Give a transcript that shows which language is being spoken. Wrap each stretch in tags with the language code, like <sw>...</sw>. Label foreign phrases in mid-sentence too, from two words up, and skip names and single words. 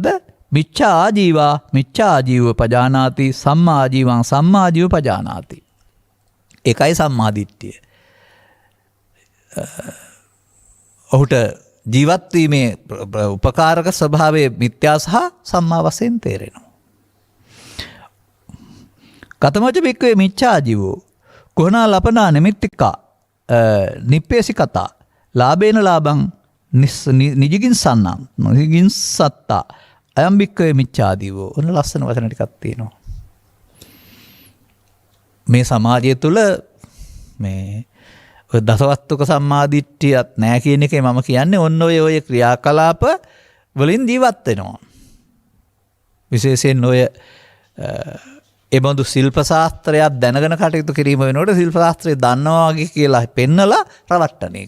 <pi>මිච්ඡා ආජීවා මිච්ඡා ආජීව පජානාති සම්මා ආජීවං සම්මා ආජීව පජානාති.</pi> <si>ඒකයි සම්මාදිට්ඨිය. ඔහුට ජීවත් වීමේ උපකාරක ස්වභාවයේ මිත්‍යා සහ සම්මා වශයෙන් තේරෙනවා.</si> <pi>කතමච භික්ඛවේ මිච්ඡා ආජීවෝ කුහනා ලපනා නිමිත්තිකා නිප්පේසිකතා ලාභේන ලාභං නිජිගින් සන්නම් නිජිගින් සත්තා අයම් භික්ඛවේ මිච්ඡාදීවෝ.</pi> <si>ඔන්න ලස්සන වචන ටිකක් තියෙනවා. මේ සමාජය තුළ මේ දසවස්තුක සම්මාදිට්ඨියත් නැහැ කියන එකේ මම කියන්නේ ඔන්න ඔය ක්‍රියාකලාප වලින් ජීවත් වෙනවා. විශේෂයෙන් ඔය එබඳු ශිල්ප ශාස්ත්‍රයක් දැනගෙන කටයුතු කිරීම වෙනකොට ශිල්ප ශාස්ත්‍රය දන්නවා වගේ කියලා පෙන්නලා රවට්ටන එක.</si>